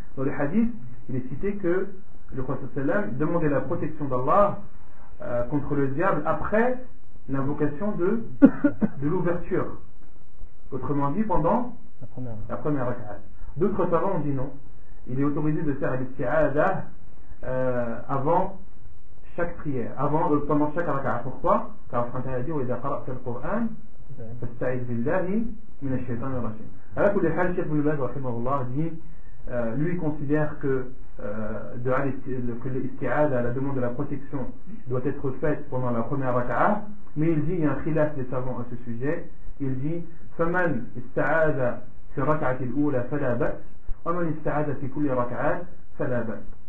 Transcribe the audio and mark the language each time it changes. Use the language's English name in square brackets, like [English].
[French] Dans le hadith, il est cité que le prophète sallam demandait la protection d'Allah contre le diable après l'invocation de l'ouverture. Autrement dit, pendant la première rak'at. D'autres savants ont dit non. Il est autorisé de faire l'isti'adah avant chaque prière, pendant chaque rak'at. Pourquoi? Car Allah a dit [Arabic] وإذا قرأت القرآن فاستعذ بالله من الشيطان الرجيم. [French] Alors que le Cheikh Ibn Baz rahimahullah dit, lui considère que l'isti'adah, la demande de la protection, doit être faite pendant la première rak'at, mais il dit, il y a un khilaf des savants à ce sujet, il dit [Arabic] فمن استعاذ في الركعة الأولى فلا بأس [French] ومن استعاذ في كل ركعات فلا بأس.